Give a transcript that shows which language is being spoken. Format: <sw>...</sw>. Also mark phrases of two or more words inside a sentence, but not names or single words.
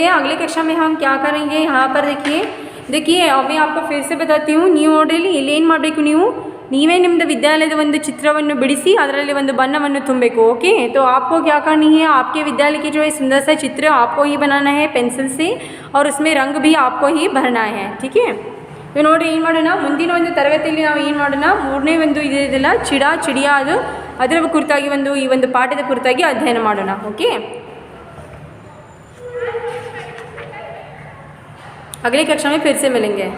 <hi>अगली कक्षा में हम क्या करेंगे, यहाँ पर देखिए मैं आपको फिर से बताती हूँ।</hi> <kn>ನೀವು ನೋಡ್ರಿ ಇಲ್ಲಿ ಏನು ಮಾಡಬೇಕು, ನೀವೇ ನಿಮ್ಮದು ವಿದ್ಯಾಲಯದ ಒಂದು ಚಿತ್ರವನ್ನು ಬಿಡಿಸಿ ಅದರಲ್ಲಿ ಒಂದು ಬಣ್ಣವನ್ನು ತುಂಬಬೇಕು।</kn> <hi>ओके, तो आपको क्या करनी है, आपके विद्यालय की जो है सुंदर सा चित्र आपको ही बनाना है पेंसिल से, और उसमें रंग भी आपको ही भरना है। ठीक है, तो</hi> <kn>ನೋಡ್ರಿ ಏನು ಮಾಡೋಣ, ಮುಂದಿನ ಒಂದು ತರಗತಿಯಲ್ಲಿ ನಾವು ಏನು ಮಾಡೋಣ, ಮೂರನೇ ಒಂದು ಇದೆಲ್ಲ ಚಿಡಿಯಾ ಅದರ ಕುರಿತಾಗಿ ಈ ಒಂದು ಪಾಠದ ಕುರಿತಾಗಿ ಅಧ್ಯಯನ ಮಾಡೋಣ। ಓಕೆ,</kn> <hi>अगली कक्षा में फिर से मिलेंगे।</hi>